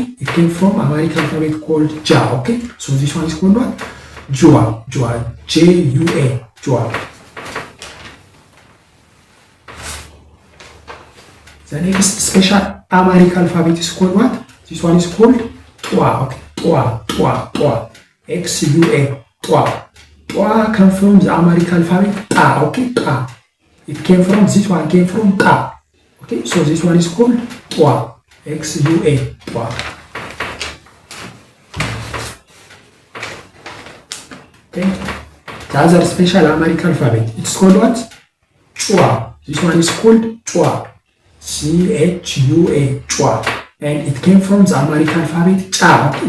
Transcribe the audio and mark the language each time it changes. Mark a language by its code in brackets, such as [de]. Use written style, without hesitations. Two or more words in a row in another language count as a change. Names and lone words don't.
[en] It came from Amharic alphabet called Ja, okay? So this one is called what? Jua, J-U-A, Jua. The next special Amharic alphabet is called what? This one is called Twa, okay? Twa. X-U-A, Twa. Twa comes from the Amharic alphabet Ta, okay? Ta. It came from, this one came from Ta. Okay, so this one is called Twa. X-U-A, Twa. Okay. The other special Amharic alphabet, it's called what? Chua. This one is called Chua. C-H-U-A, Chua. And it came from the Amharic alphabet Cha, okay?